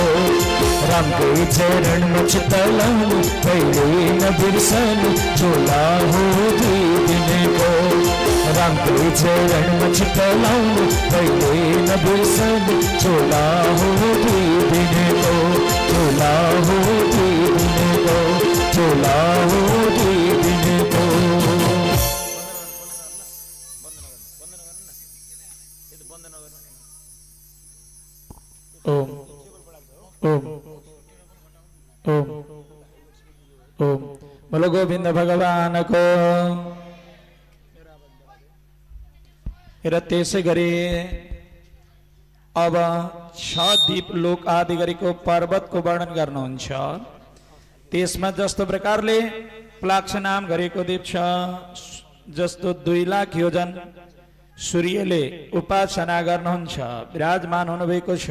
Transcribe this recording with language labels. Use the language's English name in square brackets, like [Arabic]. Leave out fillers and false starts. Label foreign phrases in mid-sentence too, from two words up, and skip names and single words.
[Nepali] रामकै चरणमा चित्त लाउनु कहिले नबिर्सनु झोला हो दुई दिनको। रामकै चरणमा चित्त लाउनु कहिले नबिर्सनु झोला हो दुई दिनको। झोला हो दुई दिनको, झोला हो दुई दिनको। ओम ओम ओम ओम। [Hindi] बोलो गोविंद भगवान को। [Nepali] र त्यसै गरी अब 6 दीप लोक आदि गरेको पर्वतको वर्णन गर्नुहुन्छ। त्यसमा जस्तो प्रकारले प्लाक्ष नाम गरेको दीप छ, जस्तो 2 लाख योजन सूर्यले उपासना गर्नुहुन्छ विराजमान हुनुभएको छ।